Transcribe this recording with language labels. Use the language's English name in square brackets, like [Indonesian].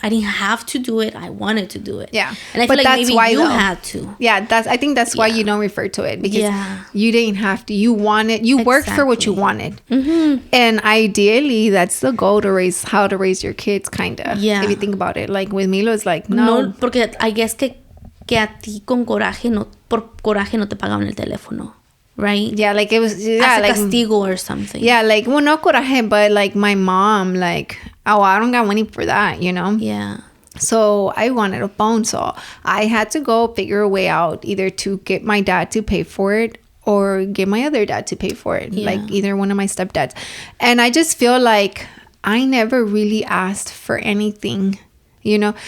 [English] I didn't have to do it. I wanted to do it. Yeah, and I feel like maybe you had to. Yeah, I think that's why you don't refer to it because you didn't have to. You wanted. You worked for what you wanted, and ideally, that's the goal to raise your kids, kind of. Yeah, if you think about it, like with Milo, it's like no, [Spanish] porque [English] I guess [Spanish] que a ti por coraje no te pagaban el teléfono. [English] Right? Yeah, like it was as a like castigo or something. Yeah, like, well, no coraje, but like my mom, like, oh, I don't got money for that, you know? Yeah. So I wanted a phone, so I had to go figure a way out either to get my dad to pay for it or get my other dad to pay for it, like either one of my stepdads. And I just feel like I never really asked for anything, you know.